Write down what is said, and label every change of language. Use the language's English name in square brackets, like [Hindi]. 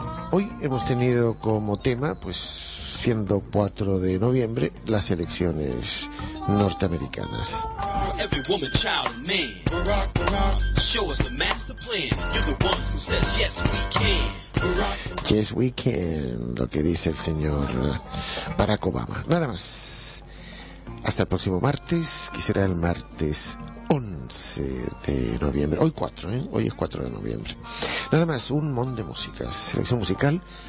[Spanish] Hoy hemos tenido como tema, pues siendo 4 de noviembre, las elecciones norteamericanas. [English] Every woman, child, and man. Barack, Barack. Show us the master plan. You're the one who says yes, we can. Barack, yes, we can. [Spanish] Lo que dice el señor Barack Obama. Nada más. Hasta el próximo martes, que será el martes 11 de noviembre. Hoy 4, ¿eh? Hoy es 4 de noviembre. Nada más, un mon de músicas. Selección musical